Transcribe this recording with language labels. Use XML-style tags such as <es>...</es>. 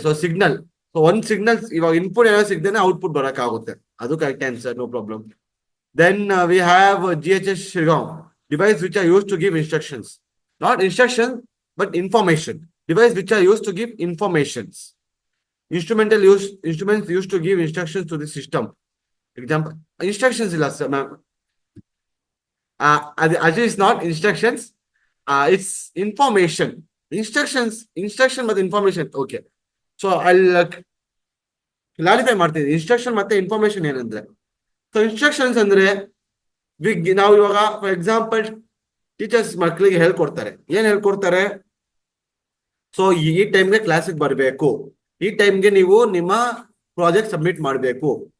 <kn>So signal, so ಒಂದ್ signal ಇವಾಗ input ಏನೋ ಸಿಗ್ದೇನೆ ಔಟ್ಪುಟ್ ಬರಕಾಗುತ್ತೆ. ಅದು correct answer,</kn> <en>No problem. Then we have GHS Shriram, device which are use to give instructions, not instruction but information. Device which are use to give informations. Instruments used to give instructions to the system. Example, instructions ಇಲ್ಲ sir, ma'am. Actually it's not instructions, it's information. Instruction ಮತ್ತೆ information.</en> <kn>Okay, so I'll clarify ಮಾಡ್ತೀನಿ instruction ಮತ್ತೆ information ಏನಂದ್ರೆ. So instructions ಅಂದ್ರೆ ನಾವು ಇವಾಗ for example teachers ಮಕ್ಕಳಿಗೆ ಹೇಳ್ಕೊಡ್ತಾರೆ. ಏನ್ ಹೇಳ್ಕೊಡ್ತಾರೆ? ಸೊ ಈ ಟೈಮ್ಗೆ ಕ್ಲಾಸಿಗೆ ಬರಬೇಕು, ಈ ಟೈಮ್ಗೆ ನೀವು ನಿಮ್ಮ ಪ್ರಾಜೆಕ್ಟ್ ಸಬ್ಮಿಟ್ ಮಾಡಬೇಕು.</kn>